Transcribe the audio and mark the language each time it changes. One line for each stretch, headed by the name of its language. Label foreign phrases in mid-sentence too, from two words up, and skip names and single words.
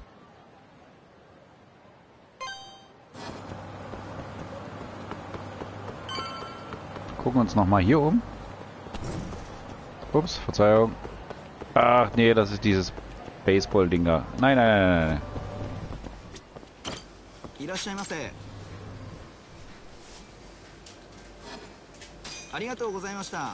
German: Gucken uns nochmal hier um. Ups, Verzeihung. Ach nee, das ist dieses Baseball-Ding da. Nein, nein, nein, nein.
Japanese: いらっしゃいませ。ありがとうございました。